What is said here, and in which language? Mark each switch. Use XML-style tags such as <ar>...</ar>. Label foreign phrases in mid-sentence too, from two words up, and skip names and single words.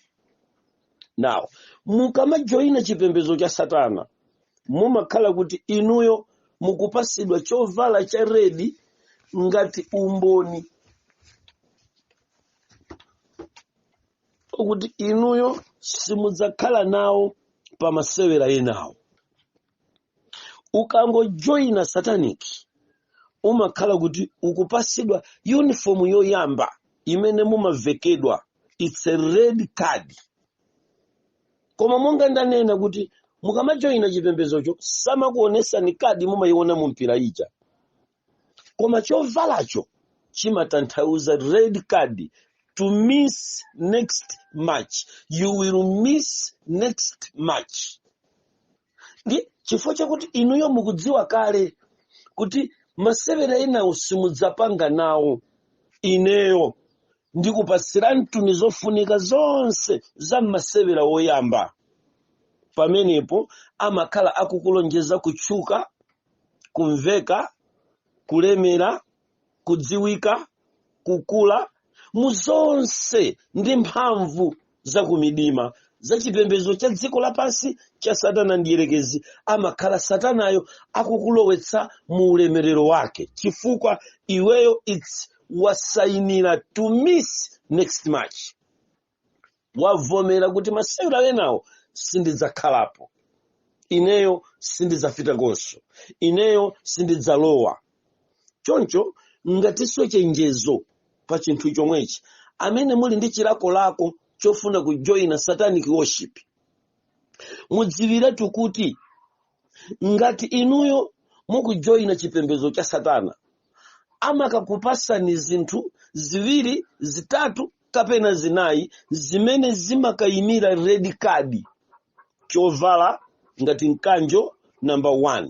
<ny>Now mukamajoyina chipembedzo cha satana mumakhala kuti inuyo mukupasidwa chovala cha red ngati umboni okuti inuyo simudzakhala nawo pa masewera enawo. Ukangojoyina satanic umakhala kuti ukupasidwa uniform yoyamba imene mumavekedwa,</ny> <en>it's a red card.</en> <ny>Koma monga ndanena kuti mukamajoyina chipembedzocho samakuonesa ni kadi mumayiona mu mpira ija, koma chovalacho chimatanthauza</ny> <en>red card, to miss next match. You will miss next match.</en> <ny>Ndi chifukwa chakuti inuyo mukudziwa kale kuti masewera enawo simudzapanga nawo, ineyo ndikupasirani tuni zofunika zonse za masewera oyamba. Pamenepo amakhala akukulonjeza kutchuka, kumveka, kulemera, kudziwika, kukula muzonse ndi mphamvu za kumidima za chipembedzo cha dziko lapansi cha satana ndi yerekezi. Amakhala satanayo akukulowetsa mu ulemerero wake chifukwa iweyo it's wasayinira</ny> <en>to miss next match.</en> <ny>Wavomera kuti masewera enawo sindidzakhalapo, ineyo sindidzafita konso, ineyo sindidzalowa. Choncho ngatiswe chenjezo pa chinthu chomwechi amene muli ndi chilakolako chofuna kujoyina</ny> <en>satanic worship,</en> <ny>mudziwiratu kuti ngati inuyo mukujoyina chipembedzo cha satana amakakupasani zinthu ziwiri zitatu kapena zinayi zimene zimakayimira</ny> <en>red card,</en> <ny>chovala ngati mkanjo number 1.</ny>